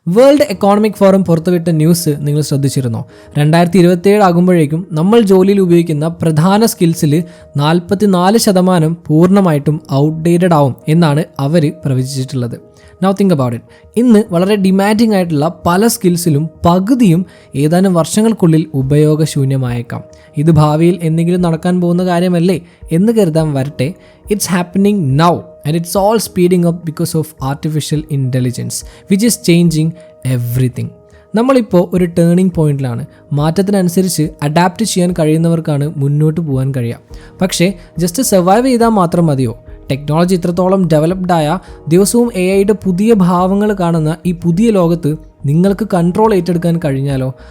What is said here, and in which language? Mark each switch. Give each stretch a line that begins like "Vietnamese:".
Malayalam: World economic forum പുറത്തുവിട്ട news നിങ്ങൾ ശ്രദ്ധിച്ചിരുന്നോ? 2027 ആകുമ്പോഴേക്കും നമ്മൾ ജോലിയിൽ ഉപയോഗിക്കുന്ന പ്രധാന സ്കിൽസിൽ 44% പൂർണ്ണമായിട്ടും ഔട്ട്ഡേറ്റഡ് ആവും എന്നാണ് അവർ പ്രവചിച്ചിട്ടുള്ളത്.
English: Now think about it.
Malayalam: ഇന്ന് വളരെ ഡിമാൻഡിംഗ് ആയിട്ടുള്ള പല സ്കിൽസിലും പകുതിയും ഏതാനും വർഷങ്ങൾക്കുള്ളിൽ ഉപയോഗശൂന്യമായേക്കാം. ഇത് ഭാവിയിൽ എന്തെങ്കിലും നടക്കാൻ പോകുന്ന കാര്യമല്ലേ എന്ന് കരുതാൻ വരട്ടെ.
English: It's happening now and it's all speeding up because of artificial intelligence which is changing everything.
Malayalam: നമ്മളിപ്പോൾ ഒരു ടേണിംഗ് പോയിന്റിലാണ്. മാറ്റത്തിനനുസരിച്ച് അഡാപ്റ്റ് ചെയ്യാൻ കഴിയുന്നവർക്കാണ് മുന്നോട്ട് പോകാൻ കഴിയുക. പക്ഷേ ജസ്റ്റ് സർവൈവ് ചെയ്താൽ മാത്രം മതിയോ? ടെക്നോളജി ഇത്രത്തോളം ഡെവലപ്ഡായ, ദിവസവും AI പുതിയ ഭാവങ്ങൾ കാണുന്ന ഈ പുതിയ ലോകത്ത് നിങ്ങൾക്ക് കൺട്രോൾ ഏറ്റെടുക്കാൻ കഴിഞ്ഞാലോ?